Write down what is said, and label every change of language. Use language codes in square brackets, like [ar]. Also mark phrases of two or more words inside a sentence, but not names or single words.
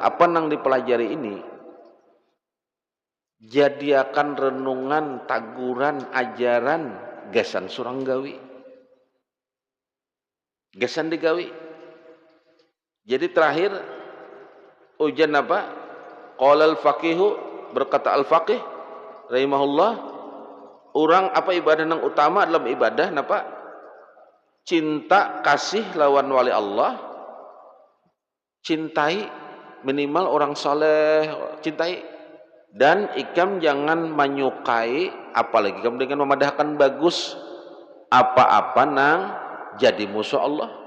[bjn] Apa nang dipelajari ini? Jadiakan renungan, taguran, ajaran, gasan surang gawi. Gasan digawi. Jadi terakhir ujian apa? [ar] قال الفقيه, [bjn] berkata al-faqih rahimahullah, orang apa ibadah yang utama dalam ibadah napa? Cinta kasih lawan wali Allah. Cintai minimal orang saleh, cintai. Dan ikam jangan menyukai, apalagi kamu dengan memadahkan bagus apa-apa nang jadi musuh Allah.